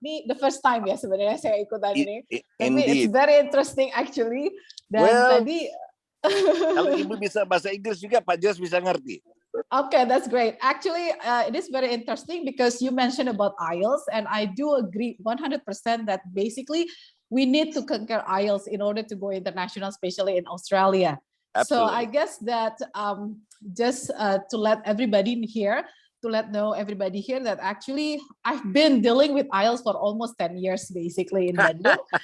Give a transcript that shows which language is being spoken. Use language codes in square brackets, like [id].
[id] Ini [en] the first time [id] ya sebenarnya saya ikutan ini. Tapi [en] it's very interesting actually. [id] Dan tadi kalau Ibu bisa bahasa Inggris juga Pak Jos bisa ngerti. [en] Okay, that's great. Actually, it is very interesting because you mentioned about IELTS, and I do agree 100% that basically we need to conquer IELTS in order to go international, especially in Australia. Absolutely. So I guess that just to let everybody in here, to let know everybody here that actually I've been dealing with IELTS for almost 10 years basically in Bandung.